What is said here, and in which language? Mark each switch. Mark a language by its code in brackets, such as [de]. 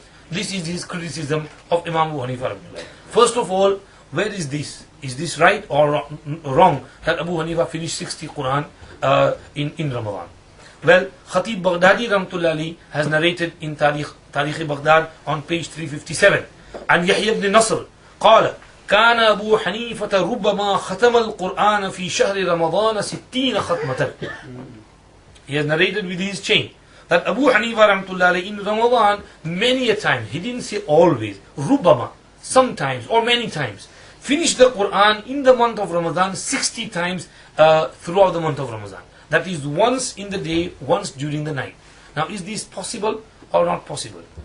[en] This is his criticism of Imam Abu Hanifah. First of all, where is this? Is this right or wrong that Abu Hanifah finished 60 Quran in Ramadan? Well, Khatib Baghdadi Rahmatullahi has narrated in Tarikh Baghdad on page 357. And Yahya ibn Nasr [ar] قال كان أبو حنيفة ربما ختم القرآن في شهر رمضان 60 ختمة. [en] He has narrated with his chain that Abu Hanifa Rahmatullahi in Ramadan many a time, he didn't say always, ربما, sometimes or many times, finished the Quran in the month of Ramadan 60 times throughout the month of Ramadan. That is once in the day, once during the night. Now, is this possible or not possible?